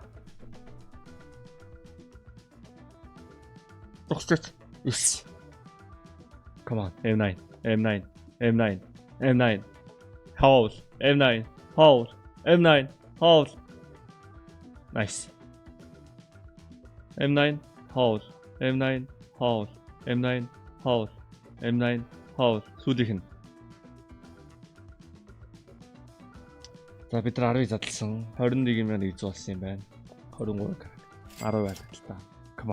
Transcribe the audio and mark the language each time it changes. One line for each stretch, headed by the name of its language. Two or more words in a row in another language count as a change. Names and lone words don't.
English: Yes. Come on. M9. Hold. M9. Hold. Nice. M9 hold.
Mongolian: Сүүлийнх нь. За бид нар 10 задлсан. 21,100 болсон юм байна. 23 карт. 10 байлаа.
English: Come on.